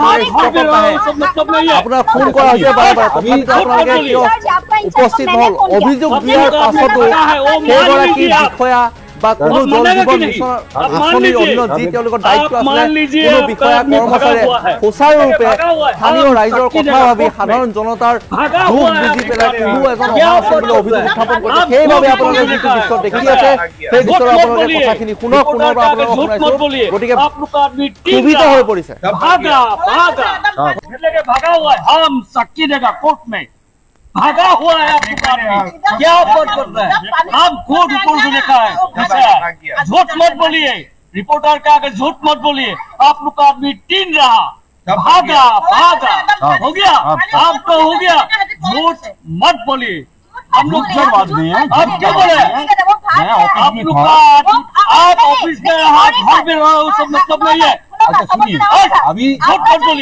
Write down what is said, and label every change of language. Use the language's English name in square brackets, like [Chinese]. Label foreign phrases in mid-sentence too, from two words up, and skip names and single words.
[Assamese] আপোনাক ফোন কৰা হৈছে বাৰে বাৰে তথাপিতো আপোনালোকে কিয় উপস্থিত নহল অভিযোগ দিয়াৰ পাছতো সেইগৰাকী বিষয়া বা কোনো জল জীৱন মিছনৰ আঁচনিৰ অধীনত যি তেওঁলোকৰ দায়িত্ব আছিলে কোনো বিষয়া কৰ্মচাৰীয়ে সুচাৰুৰূপে স্থানীয় ৰাইজৰ কথা ভাবি সাধাৰণ জনতাৰ দুখ বুজি পেলাই কোনো এজন অহা আছে বুলি অভিযোগ উত্থাপন কৰিছে সেইবাবে আপোনালোকে যিটো দৃশ্য দেখি আছে সেই দৃশ্যৰ আপোনালোকে কথাখিনি শুনক পুনৰবাৰ আপোনালোকক শুনাইছো গতিকে ক্ষোভিত হৈ পৰিছে [Hindi] भागा हुआ है हम साक्षी देगा कोर्ट में भागा हुआ है आपका आदमी क्या बात कर रहा है हम खुद ऊपर से लिखा है झूठ मत बोलिए रिपोर्टर का आगे झूठ मत बोलिए आप लोग का आदमी टीन रहा भागा हो गया आप तो हो गया झूठ मत बोलिए हम लोग झूठ आदमी हैं आप क्या बोले आप लोग का आप ऑफिस में रहा घर में रहा वो सब मतलब नहीं है अच्छा सुनिए अभी झूठ मत बोलिए